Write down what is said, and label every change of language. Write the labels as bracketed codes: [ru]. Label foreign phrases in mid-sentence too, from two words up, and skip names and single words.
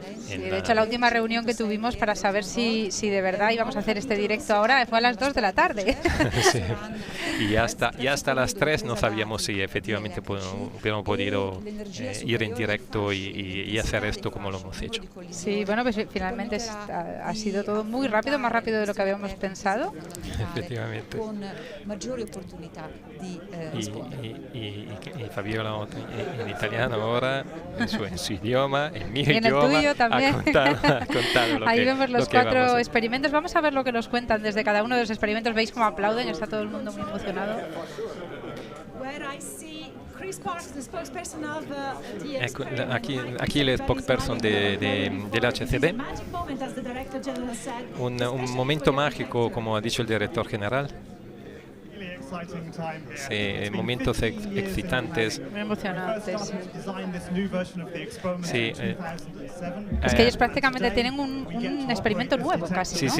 [es] De hecho, la última reunión que tuvimos para saber si de verdad íbamos a hacer este directo ahora fue a las 2 de la tarde. Sí. Y hasta las 3 no sabíamos si efectivamente hubiéramos podido ir en directo y hacer esto como lo hemos hecho. Sí, bueno, pues finalmente ha sido todo muy rápido, más rápido de lo que habíamos pensado. pensado. [it] Effettivamente. con maggiori opportunità di rispondere. [es] Y Fabiola en italiano ahora, en su idioma, en mi Y en idioma, el tuyo también. ha contado lo Ahí que, vemos los lo que vamos 4 a- experimentos. Vamos a ver lo que nos cuentan desde cada uno de los experimentos. Veis cómo aplauden, está todo el mundo muy emocionado. [en] Where I see Chris Parks, the spokesperson of the [it] Ecco, [es] aquí el spokesperson del HCB, [en] magic moment, as the director general said. [es] un momento mágico, como ha dicho el director general. Sí, momentos excitantes. Muy emocionantes. Sí, Es que ellos prácticamente tienen un experimento nuevo casi, ¿no?